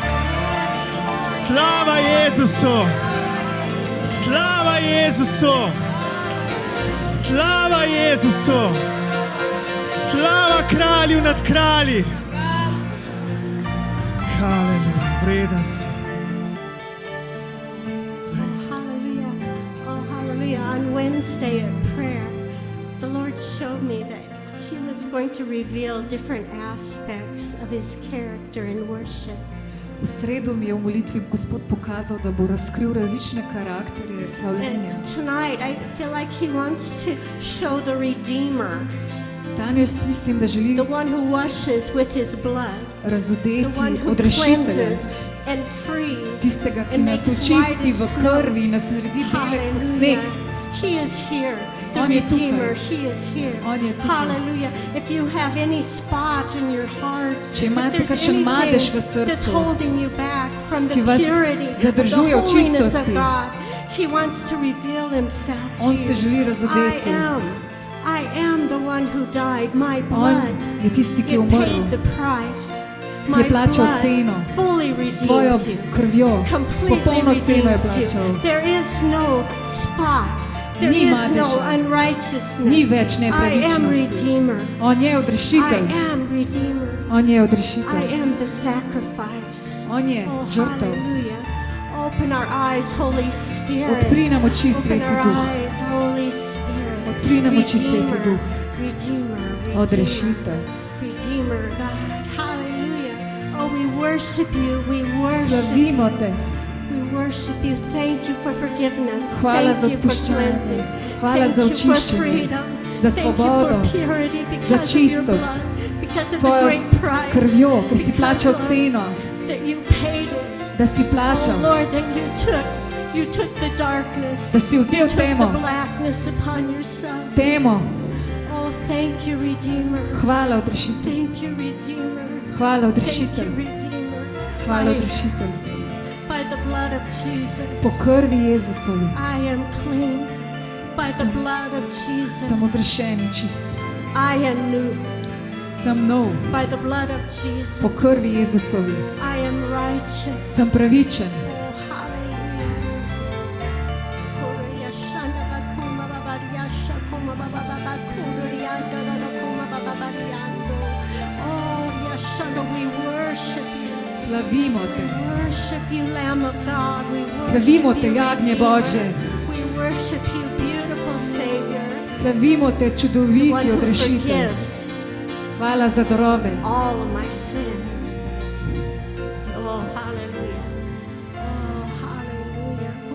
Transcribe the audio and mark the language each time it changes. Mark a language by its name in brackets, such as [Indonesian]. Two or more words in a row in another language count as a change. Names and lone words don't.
[Slovenian] Slava Jezusu! Slava Jezusu! Slava Jezusu! Slava kralju nad kralji! Haleluja, vreden si. [English] Hallelujah. Oh, hallelujah. On Wednesday at prayer, the Lord showed me that He was going to reveal different aspects of His character in worship. [Slovenian] V sredo mi je v molitvi Gospod pokazal, da bo razkril različne karakterje slavljenja. [English] And tonight I feel like He wants to show the Redeemer, [Slovenian] Danes mislim, da želi [English] the one who washes with His blood, the [Slovenian] razodeti [English] one who [Slovenian] odrešitelja, [English] cleanses and frees [Slovenian] tistega, ki [English] and [Slovenian] nas [English] makes [Slovenian] očisti [English] white [Slovenian] v [English] as snow. [Slovenian] krvi in nas naredi bele kot sneg. [English] Hallelujah. He is here. The [Slovenian] On je tukaj. [English] Redeemer, He is here. [Slovenian] On je tukaj. [English] Hallelujah. If you have any spot in your heart, [Slovenian] Če imate [English] if there's [Slovenian] kakšen madež v [English] anything that's [Slovenian] srcu, [English] holding you back from the [Slovenian] ki vas [English] purity of the [Slovenian] zadržuje v [English] holiness of [Slovenian] čistosti. [English] God. He wants to reveal himself to [Slovenian] On se [English] you. [Slovenian] želi razodeti. [English] I am the one who died. My [Slovenian] On [English] blood, [Slovenian] je tisti, ki je [English] it [Slovenian] umrl, [English] paid the price. [Slovenian] ki je [English] My [Slovenian] plačal [English] blood [Slovenian] ceno, [English] fully [Slovenian] svojo [English] redeems you. [Slovenian] krvjo, [English] Completely [Slovenian] popolno ceno je [English] redeems you. [Slovenian] plačal. [English] There is no spot. There [Slovenian] Ni [English] is [Slovenian] madeža. [English] no unrighteousness. [Slovenian] Ni več [English] I am [Slovenian] nepravičnosti. [English] Redeemer. [Slovenian] On je [English] I [Slovenian] odrešitelj. [English] am Redeemer. [Slovenian] On je [English] I [Slovenian] odrešitelj. [English] am the sacrifice. [Slovenian] On je [English] Oh, [Slovenian] žrtev. [English] hallelujah. Open our eyes, Holy Spirit. [Slovenian] Odpri nam oči, [English] Open [Slovenian] Sveti [English] our [Slovenian] Duh. [English] eyes, Holy Spirit. [Slovenian] Odpri nam oči, Sveti Duh. [English] Redeemer. [Slovenian] Odrešitelj. [English] Redeemer, God. Hallelujah. Oh, we worship you. We worship you. [Slovenian] Slavimo te. [English] We worship you. Thank you for forgiveness. [Slovenian] Hvala za [English] Thank you for [Slovenian] odpuščanje. [English] cleansing. [Slovenian] Hvala [English] Thank [Slovenian] za [English] you for [Slovenian] očiščenje. [English] freedom. [Slovenian] Za [English] Thank [Slovenian] svobodo. [English] you for purity [Slovenian] Za [English] because of your [Slovenian] čistost. [English] blood. Because of the [Slovenian] Tvojo [English] great price. [Slovenian] krvjo, ker si [English] Because, [Slovenian] plačal [English] Lord, [Slovenian] ceno, [English] that you paid it. [Slovenian] da si [English] Oh [Slovenian] plačal, [English] Lord, that you took the darkness. [Slovenian] da si [English] You [Slovenian] vzel [English] took [Slovenian] temo, [English] the blackness upon yourself. [Slovenian] temo. [English] Oh, thank you, Redeemer. [Slovenian] Hvala, odrešitelj. [English] Thank you, Redeemer. [Slovenian] Hvala, [English] Thank [Slovenian] odrešitelj. [English] you, Redeemer. [Slovenian] Hvala, odrešitelj. [English] By the blood of Jesus, [Slovenian] Po krvi Jezusovi [English] I am clean. By the blood of Jesus, [Slovenian] sem odrešen in čist. [English] I am new. [Slovenian] Sem nov. [English] By the blood of Jesus, [Slovenian] Po krvi Jezusovi [English] I am righteous. [Slovenian] sem pravičen. [English] Oh, hallelujah. We worship you. [Slovenian] Slavimo te. [English] Worship you, Lamb of God. We [Slovenian] Slavimo [English] worship [Slovenian] te, [English] you, [Slovenian] jagnje [English] Redeemer. [Slovenian] Božje. [English] We worship you, beautiful Savior. [Slovenian] Slavimo te, [English] The one [Slovenian] čudoviti [English] who [Slovenian] odrešitelj. [English] forgives [Slovenian] Hvala za darove. [English] all of my sins. Oh, hallelujah. Oh, hallelujah.